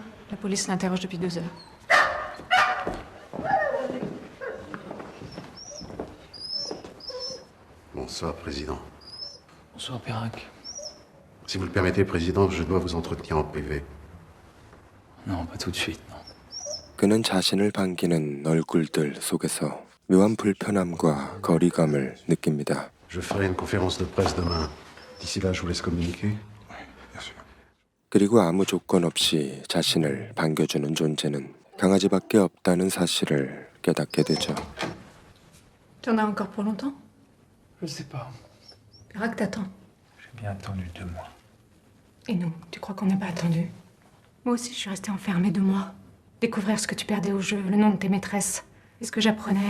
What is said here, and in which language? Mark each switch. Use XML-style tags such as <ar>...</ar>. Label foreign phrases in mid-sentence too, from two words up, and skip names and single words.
<fr>La police l'interroge depuis 2 heures. Bonsoir, Président. Bonsoir, Perrac. Si vous le permettez, Président, je dois vous entretenir en privé. Non, pas tout de suite, non.</fr> <ko>그는 자신을 반기는 얼굴들 속에서 묘한 불편함과 거리감을 느낍니다.</ko> <fr>Je ferai une conférence de presse demain. D'ici là, je vous laisse communiquer.</fr> <ko>그리고 아무 조건 없이 자신을 반겨주는 존재는 강아지밖에 없다는 사실을 깨닫게 되죠.</ko> <fr>Tu en as encore pour longtemps? Je sais pas. Perrac t'attend. J'ai bien attendu 2 mois. Et nous, tu crois qu'on n'a pas attendu? Moi aussi, je suis restée enfermée 2 mois. Découvrir ce que tu perdais au jeu, le nom de tes maîtresses. Et ce que j'apprenais.</fr>